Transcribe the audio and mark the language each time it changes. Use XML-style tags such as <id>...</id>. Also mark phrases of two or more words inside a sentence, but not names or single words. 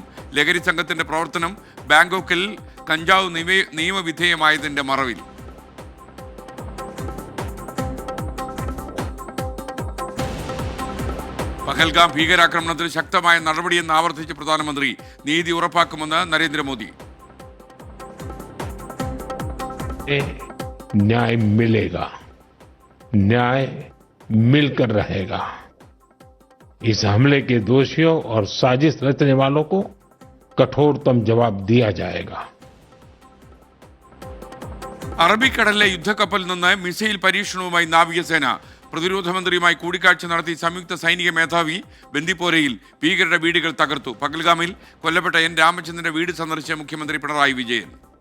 <ml>ലഹരി സംഘത്തിന്റെ പ്രവർത്തനം ബാങ്കോക്കിൽ കഞ്ചാവ് നിയമവിധേയമായതിന്റെ മറവിൽ. പഹൽഗാം ഭീകരാക്രമണത്തിൽ ശക്തമായ നടപടിയെന്ന് ആവർത്തിച്ച് പ്രധാനമന്ത്രി. നീതി ഉറപ്പാക്കുമെന്ന് നരേന്ദ്രമോദി.</ml> <hi>न्याय मिलेगा, न्याय मिलकर रहेगा. इस हमले के दोषियों और साजिश रचने वालों को कठोरतम जवाब दिया जाएगा.</hi> <ml>അറബിക്കടലിലെ യുദ്ധക്കപ്പലിൽ നിന്ന് മിസൈൽ പരീക്ഷണവുമായി നാവികസേന. പ്രതിരോധ മന്ത്രിയുമായി കൂടിക്കാഴ്ച നടത്തി സംയുക്ത സൈനിക മേധാവി. ബന്ദിപ്പോരയിൽ ഭീകരരുടെ വീടുകൾ തകർത്തു. പഹൽഗാമിൽ കൊല്ലപ്പെട്ട N രാമചന്ദ്രന്റെ വീട് സന്ദർശിച്ച മുഖ്യമന്ത്രി പിണറായി വിജയൻ.</ml>